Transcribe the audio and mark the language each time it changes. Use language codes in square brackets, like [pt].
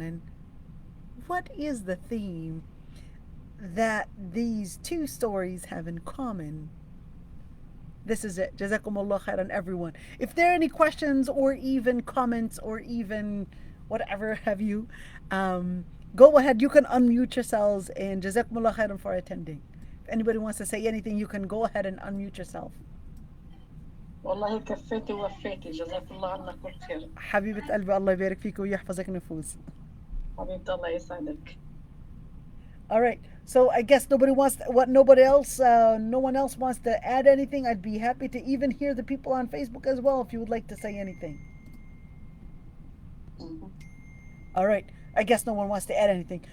[en] And what is the theme that these two stories have in common? This is it. Jazakumullah khairan, everyone. If there are any questions or even comments or even whatever have you, go ahead. You can unmute yourselves, and Jazakumullah khairan for attending. If anybody wants to say anything, you can go ahead and unmute yourself. [ar] والله كفيتي ووفيتي جزاك الله عنا كل خير. حبيبة قلبي, الله يبارك فيك ويحفظك نفوس. حبيبتي الله يسعدك. [en] All right. So I guess no one else wants to add anything. I'd be happy to even hear the people on Facebook as well if you would like to say anything. Mm-hmm. All right. I guess no one wants to add anything.